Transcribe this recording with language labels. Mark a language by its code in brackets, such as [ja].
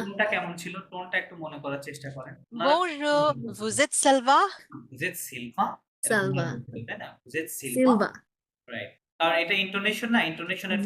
[bn] টোনটা কেমন ছিল টোনটা একটু মনে করার চেষ্টা করেন [fr] bonjour vous êtes Salva [bn] বুঝেত Silva [fr] Salva. [bn] তাই না বুঝেত সিলভা [fr] Silva. [bn] রাইট কারণ এটা ইন্টোনেশন না ইন্টোনেশনের টোন